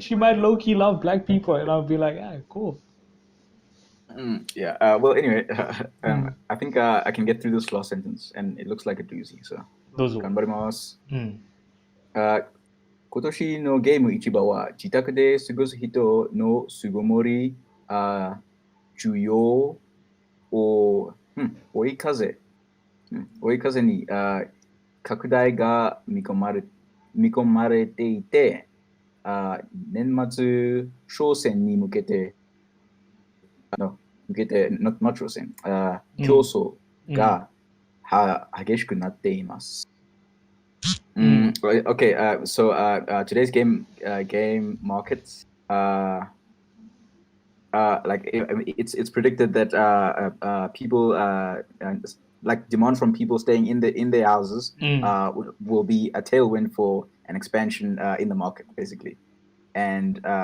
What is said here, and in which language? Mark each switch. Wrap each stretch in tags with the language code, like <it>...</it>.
<en>She might low-key love black people, and I'll be like, cool. Well, anyway, I think I can get through this last sentence, and it looks like a doozy. So,</en> <ja>どうぞ。頑張ります。今年のゲーム市場は自宅で過ごす人の巣ごもり、需要を追い風に拡大が見込まれていて、年末商戦に向けて、not 商戦、競争が激しくなっています。</ja> <en>Okay, so today's game markets, like it's predicted that people like demand from people staying in their houses will be a tailwind for an expansion in the market, basically, and</en>